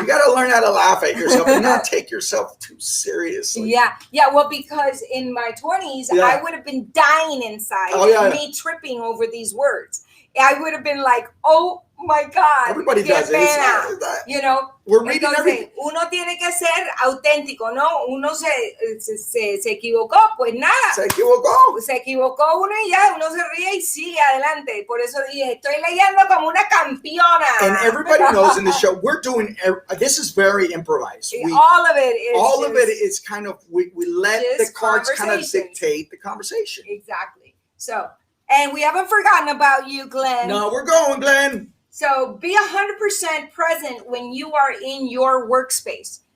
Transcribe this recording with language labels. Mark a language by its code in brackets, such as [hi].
[en] You got to learn how to laugh at yourself and not take yourself too seriously. Yeah. Well, because in my 20s, I would have been dying inside. Me tripping over these words. I would have been like, oh my God. Everybody does it. We're reading everything. [es] Uno tiene que ser auténtico, ¿no? Uno se equivocó, pues nada. Se equivocó uno y ya, uno se ríe y sigue adelante. Por eso dije, estoy leyendo como una campeona. [en] And everybody knows in the show, we're doing, this is very improvised. All of it is kind of, we let the cards kind of dictate the conversation. Exactly. So, And we haven't forgotten about you, Glenn. No, we're going, Glenn. So be 100% present when you are in your workspace.